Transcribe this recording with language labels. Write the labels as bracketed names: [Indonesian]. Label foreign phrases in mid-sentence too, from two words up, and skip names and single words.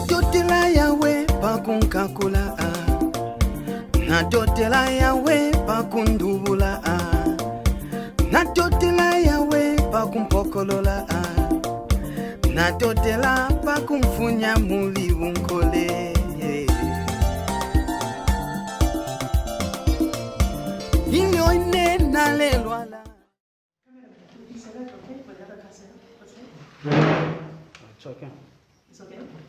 [Bemba] Natotela yawe pakunkakula Natotela yawe pakundubula Natotela yawe pakumpokolola Natotela pakumfunya muli unkole Inyone nalelwala. [English] Is that okay for the other cassette? It's okay. It's okay?